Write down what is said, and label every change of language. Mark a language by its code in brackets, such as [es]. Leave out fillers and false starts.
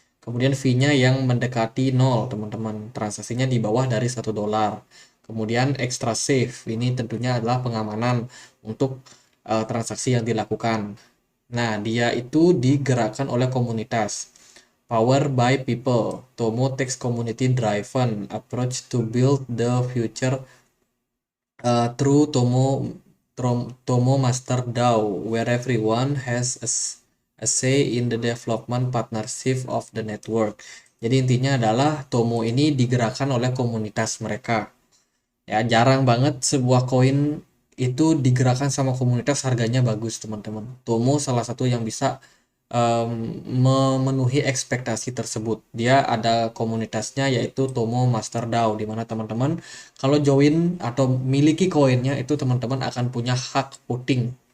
[id] Kemudian fee-nya yang mendekati nol, teman-teman. Transaksinya di bawah dari $1. Kemudian extra safe. Ini tentunya adalah pengamanan untuk transaksi yang dilakukan. Nah, dia itu digerakkan oleh komunitas. [en] Power by people. Tomo takes community driven approach to build the future through Tomo Master DAO, where everyone has a say in the development partnership of the network. [id] Jadi intinya adalah Tomo ini digerakkan oleh komunitas mereka. Ya, jarang banget sebuah koin itu digerakkan sama komunitas harganya bagus, teman-teman. Tomo salah satu yang bisa memenuhi ekspektasi tersebut. Dia ada komunitasnya yaitu Tomo Master DAO, di mana teman-teman kalau join atau miliki koinnya itu teman-teman akan punya hak voting.